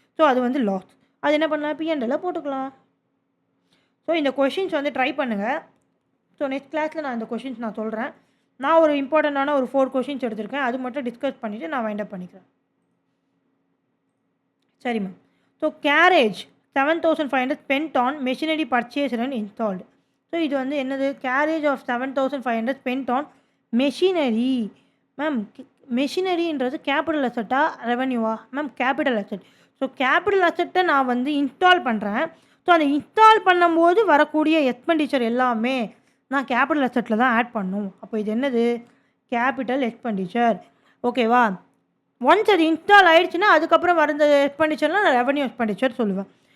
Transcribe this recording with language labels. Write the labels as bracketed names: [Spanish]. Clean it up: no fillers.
[Tamil] So அது வந்து loss. அது என்ன பண்ணலாம்? பிஎன்எல்ல போட்டுக்கலாம். ஸோ இந்த கொஷின்ஸ் வந்து ட்ரை பண்ணுங்கள். ஸோ நெக்ஸ்ட் கிளாஸில் நான் இந்த கொஷின்ஸ் நான் சொல்கிறேன். நான் ஒரு இம்பார்ட்டண்ட்டான ஒரு 4 கொஷின்ஸ் எடுத்திருக்கேன், அது மட்டும் டிஸ்கஸ் பண்ணிவிட்டு நான் வைண்ட் அப் பண்ணிக்கிறேன். சரி ma'am. So [English] 7,500 spent on machinery purchased and installed. [Tamil] So இது வந்து என்னது? [English] Carriage of 7,500 spent on machinery. [Tamil] Ma'am மெஷினரின்றது capital அசட்டா ரெவன்யூவா? Ma'am capital asset. So capital அசட்டை நான் வந்து இன்ஸ்டால் பண்ணுறேன். ஸோ அதை இன்ஸ்டால் பண்ணும்போது வரக்கூடிய எக்ஸ்பெண்டிச்சர் எல்லாமே நான் கேபிட்டல் அசட்டில் தான் ஆட் பண்ணும். அப்போ இது என்னது? Capital expenditure. ஓகேவா? ஒன்ஸ் அது இன்ஸ்டால் ஆகிடுச்சுன்னா அதுக்கப்புறம் வர எக்ஸ்பெண்டிச்சர்லாம் நான் ரெவன்யூ எக்ஸ்பெண்டிச்சர் சொல்லுவேன்.